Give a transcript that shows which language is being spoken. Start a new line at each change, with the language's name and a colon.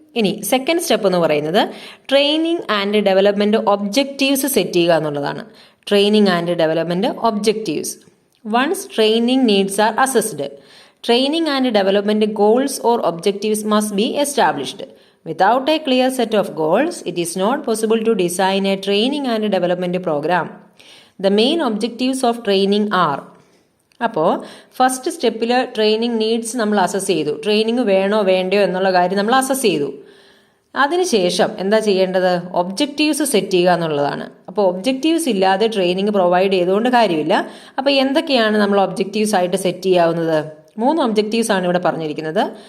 Malayalam: ഇനി second step എന്ന് പറയുന്നത് training and development objectives set ചെയ്യുക എന്നുള്ളതാണ്.
English: Training and development objectives. Once training needs are assessed, training and development goals or objectives must be established. Without a clear set of goals, it is not possible to design a training and development program. The main objectives of training are
Malayalam: അപ്പോൾ first സ്റ്റെപ്പിൽ training needs നമ്മൾ assess ചെയ്തു. Training വേണോ വേണ്ടയോ എന്നുള്ള കാര്യം നമ്മൾ assess ചെയ്തു. അതിനുശേഷം എന്താ ചെയ്യേണ്ടത്? ഒബ്ജക്റ്റീവ്സ് സെറ്റ് ചെയ്യുക എന്നുള്ളതാണ്. അപ്പോൾ ഒബ്ജക്റ്റീവ്സ് ഇല്ലാതെ ട്രെയിനിങ് പ്രൊവൈഡ് ചെയ്തുകൊണ്ട് കാര്യമില്ല. അപ്പോൾ എന്തൊക്കെയാണ് നമ്മൾ ഒബ്ജക്റ്റീവ്സ് ആയിട്ട് സെറ്റ് ചെയ്യാവുന്നത്? 3 ഒബ്ജക്റ്റീവ്സ് ആണ് ഇവിടെ പറഞ്ഞിരിക്കുന്നത്.